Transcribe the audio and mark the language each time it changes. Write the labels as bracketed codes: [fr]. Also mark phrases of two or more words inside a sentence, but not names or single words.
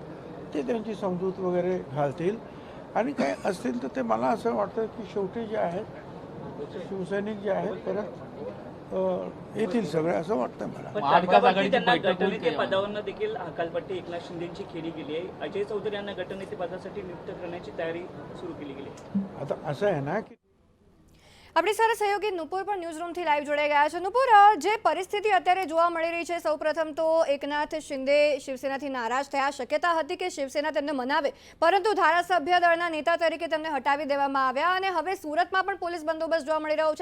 [mr] ते त्यांची समजूत वगैरे घालतील आणि काय असतील तर ते मला असं वाटतं की शेवटी जे आहेत शिवसैनिक जे आहेत परत येतील सगळे असं वाटतं मला. ताडकावरती त्यांना गटनेते पदावरनं देखील हकालपट्टी एकनाथ शिंदेची केली गेली आहे. अजय चौधरी यांना गटनेते पदासाठी नियुक्त करण्याची तयारी सुरू केली गेली आहे. आता असं आहे ना की [gu] આપણી સાથે સહયોગી નુપુર પણ ન્યૂઝ રૂમથી લાઈવ જોડાઈ ગયા છે. નુપુર, જે પરિસ્થિતિ અત્યારે જોવા મળી રહી છે, સૌપ્રથમ તો એકનાથ શિંદે શિવસેનાથી નારાજ થયા. શક્યતા હતી કે શિવસેના તેમને મનાવે, પરંતુ ધારાસભ્ય દળના નેતા તરીકે તેમને હટાવી દેવામાં આવ્યા અને હવે સુરતમાં પણ પોલીસ બંદોબસ્ત જોવા મળી રહ્યો છે.